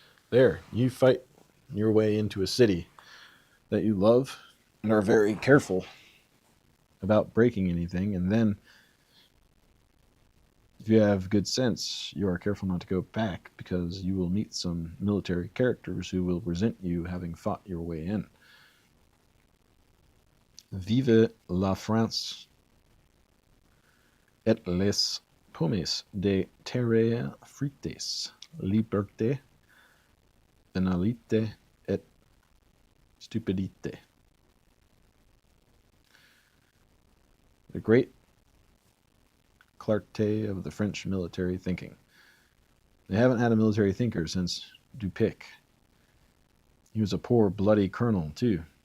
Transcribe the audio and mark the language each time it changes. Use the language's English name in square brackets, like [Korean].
[English] There, you fight your way into a city that you love and are very careful about breaking anything, and then if you have good sense, you are careful not to go back because you will meet some military characters who will resent you having fought your way in. [French] Vive la France et les pommes de terre frites, liberté, banalité et stupidité. [English] The great clarté of the French military thinking. They haven't had a military thinker since Dupic. He was a poor, bloody colonel, too.